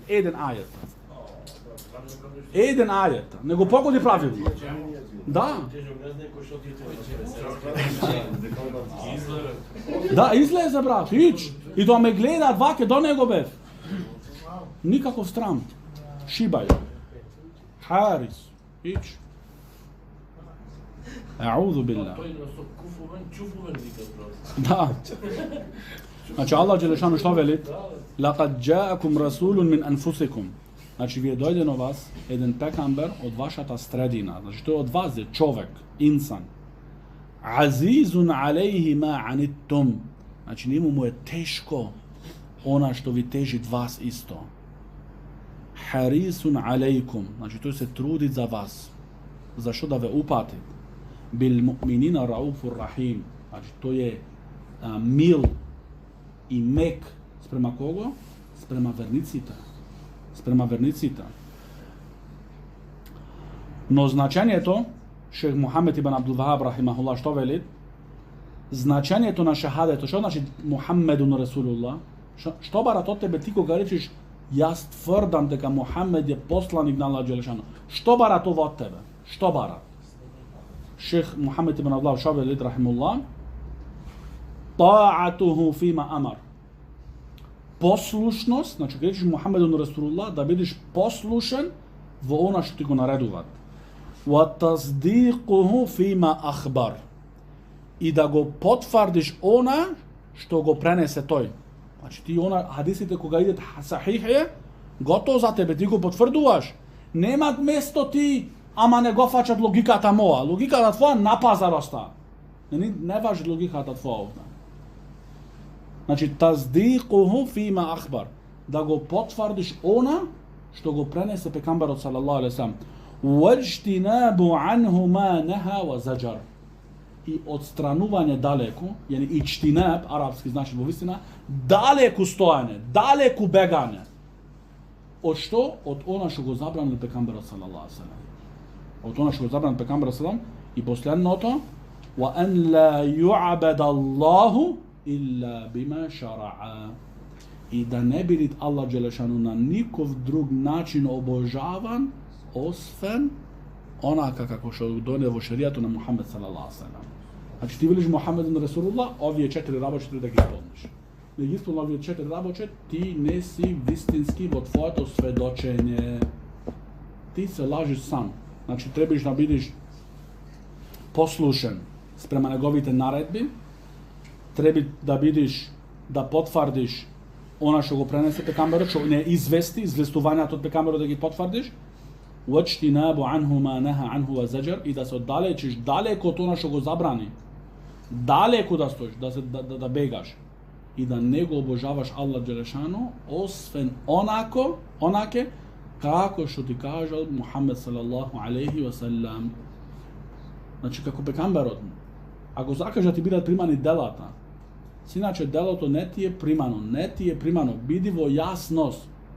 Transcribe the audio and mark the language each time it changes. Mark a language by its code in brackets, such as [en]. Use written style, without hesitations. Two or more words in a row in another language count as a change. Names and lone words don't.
[mk] Еден ајет. Не го погоди правилно. Да. Да, излезе, брат, ич. И да ме гледаат ваке, до него бев. Никаков страм. Шибај. Харис. Ич. [ar] أعوذ بالله. [mk] Да. Значи [ar] الله جل شأنه [mk] што вели? [ar] لقد جاءكم رسول من أنفسكم. [mk] Значи вие дојде на вас еден пекамбер од вашата средина. Значи тој од вас е човек, инсан. [ar] عزيز عليه ما عنتم. [mk] Значи нему му е тешко она што ви тежит вас исто. [ar] حريص عليكم. [mk] Значи тој се труди за вас. Зашто да ве упати? [ar] بالمؤمنين رؤوف رحيم. [mk] Значи тој е мил и мек спрема кого? Спрема верниците. Но значењето, шех Мухамед ибн Абдул Вахаб рахимахуллах што вели? Значењето на шахадето, што значи [ar] محمد رسول الله? [mk] Што барат од тебе ти кога речеш јас тврдам дека Мухамед е посланик на Аллах џелешану? Што барат ова од тебе? Што барат? Шех Мухамед ибн Абдул Вахаб вели рахимахуллах: [ar] طاعته فيما أمر. [mk] Послушност, значи кажеш [ar] محمد رسول الله, [mk] да бидеш послушен во она што ти го наредуваат. [ar] وتصديقه فيما أخبر. [mk] И да го потврдиш она што го пренесе тој. Значи ти она хадисите кога идат сахихе, готово за тебе, ти го потврдуваш. Немат место ти, ама не го фаќат логиката моја. Логиката твоја на пазар оста. Не важи логиката твоја овде. Значи, [ar] تصديقه فيما أخبر. [mk] Да го потврдиш она што го пренесе пекамберот [ar] صلى الله عليه وسلم. واجتناب عنه ما نهى وزجر. [mk] и отстранување далеку, јани ичтинаб, арапски значи во вистина, далеку стојање, далеку бегање. Од што? Од она што го забранил пекамберот [ar] صلى الله عليه وسلم. [mk] Од она што го забранил пекамберот [ar] صلى الله عليه وسلم [mk] и последното [ar] وأن لا يعبد الله إلا بما شرع. [mk] И да не биде [ar] الله جل شأنه [mk] на ников друг начин обожаван освен онака како што дојде во шеријатот на Мухамед [ar] صلى الله عليه وسلم. [mk] Значи ти велиш [ar] محمد رسول الله, [mk] овие 4 работи треба да ги исполниш. Не ги исполниш овие 4 работи, ти не си вистински во твоето сведочење. Ти се лажиш сам. Значи требаш да бидеш послушен спрема неговите наредби, треба да бидеш да потврдиш она што го пренесе пекамберот, што не извести, известувањето од пекамберот да ги потврдиш, [ar] وَاجْتِنَابُ عَنْهُ مَا نَهَى عَنْهُ وَزَجَرْ, [mk] и да се оддалечиш далеко од она што го забрани. Далеко да стоиш, да бегаш и да не го обожаваш [ar] الله جل شأنه, [mk] освен онаке како што ти кажал Мухамед [ar] صلى الله عليه وسلم. [mk] Значи како пекамберот, ако сакаш да ти бидат примани делата, иначе делото не ти е примано, биди во јасност.